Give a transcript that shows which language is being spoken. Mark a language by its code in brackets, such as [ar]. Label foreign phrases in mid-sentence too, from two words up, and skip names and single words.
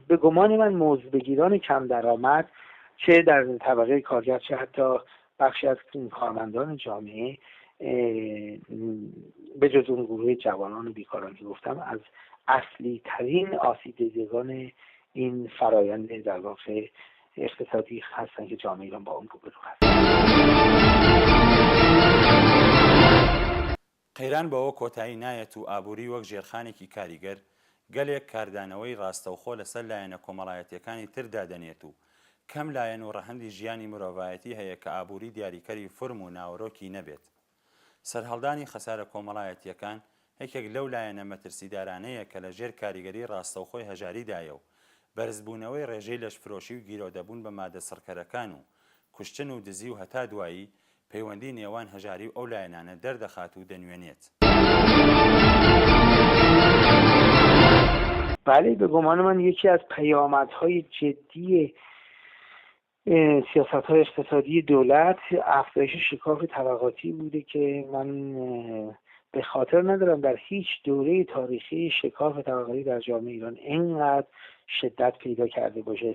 [fa] به گمان من مزدبگیران کم درآمد چه در طبقه کارگر چه حتی بخشی از کارمندان جامعه به جز اون گروه جوانان و بیکاران که گفتم از اصلی ترین آسیب دیدگان این فرایند در واقع اقتصادی هستن که جامعه ایران با اون روبرو هست. [ckb] قەیران بەوە کۆتایی نایەت و ئابووری وەک ژێرخانێکی کاریگەر گەلێک کاردانەوەی ڕاستەوخۆ لەسەر لایەنە کۆمەڵایەتیەکانی تردا دەنێت و کەم لایەن و ڕەهەندی ژیانی مرۆڤایەتی هەیە کە ئابووری دیاریکەری فرم و ناوەڕۆکی نەبێت. سەرهەڵدانی خەسارە کۆمەڵایەتیەکان یەکێک لەو لایەنە مەترسیدارانەیە کە لە ژێر کاریگەری ڕاستەوخۆی هەژاریدایە و بەرزبوونەوەی ڕێژەی لەشفرۆشی و گیرۆدەبوون بە مادە سڕکەرەکان و کوشتن و دزی و هەتا دوایی پەیوەندی نێوان هەژاری و ئەو لایەنانە دەردەخات و دەنوێنێت. [fa] بله، به گمان من یکی از پیامدهای جدی سیاست‌های اقتصادی دولت افزایش شکاف طبقاتی بوده که من به خاطر ندارم در هیچ دوره تاریخی شکاف طبقاتی در جامعه ایران اینقدر شدت پیدا کرده باشه.